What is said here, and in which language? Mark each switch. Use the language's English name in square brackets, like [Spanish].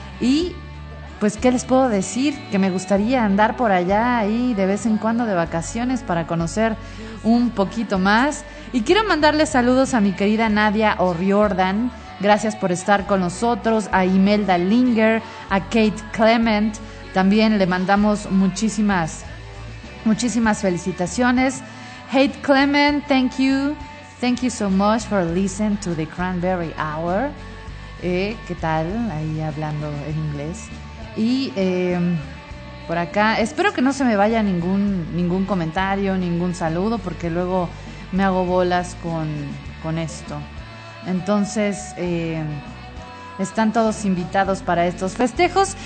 [Spanish] Y, pues, ¿qué les puedo decir? Que me gustaría andar por allá ahí de vez en cuando de vacaciones para conocer un poquito más. Y quiero mandarle saludos a mi querida Nadia O'Riordan, gracias por estar con nosotros, a Imelda Linger, a Kate Clement, también le mandamos muchísimas, muchísimas felicitaciones. [English] Kate Clement, thank you so much for listening to the Cranberry Hour. [Spanish] ¿Qué tal? Ahí hablando en inglés. Y por acá, espero que no se me vaya ningún comentario, ningún saludo, porque luego me hago bolas con esto. Entonces, están todos invitados para estos festejos.